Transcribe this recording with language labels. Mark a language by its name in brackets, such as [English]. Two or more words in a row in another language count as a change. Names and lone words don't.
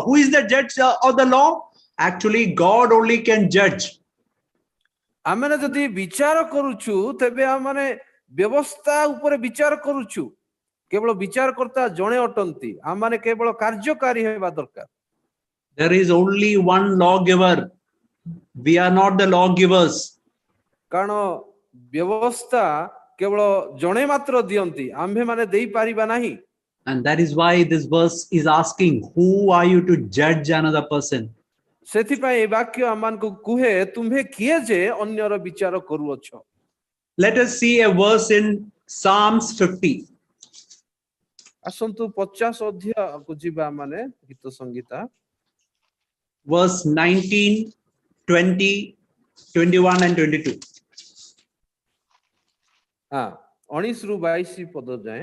[English] Who is the judge of the law? Actually, God only can judge. [Odia] ଆମେ ଯଦି ବିଚାର କରୁଛୁ ତେବେ ଆମେ ମାନେ ବ୍ୟବସ୍ଥା ଉପରେ ବିଚାର କରୁଛୁ କେବଳ ବିଚାରକର୍ତ୍ତା ଜଣେ ଅଟନ୍ତି ଆମେ ମାନେ କେବଳ କାର୍ଯ୍ୟକାରୀ ହେବା ଦରକାର [English] There is only one lawgiver. We are not the lawgivers. [Odia] କାରଣ ବ୍ୟବସ୍ଥା କେବଳ ଜଣେ ମାତ୍ର ଦିଅନ୍ତି ଆମ୍ଭେ ମାନେ ଦେଇପାରିବା ନାହିଁ [English] And that is why this verse is asking, who are you to judge another person? [Odia] ସେଥିପାଇଁ ଏ ବାକ୍ୟ ଆମମାନଙ୍କୁ କୁହେ ତୁମ୍ଭେ କିଏ ଯେ ଅନ୍ୟର ବିଚାର କରୁଅଛ [English] Let us see a verse in Psalms 50. [Odia] ଆସନ୍ତୁ 50 ଅଧ୍ୟାୟକୁ ଯିବା ମାନେ ଗୀତ ସଂଗୀତା [English] Verse 19, 20, 21 and 22. [Odia] ହଁ 19 ରୁ 22 ପଦ ଯାଏଁ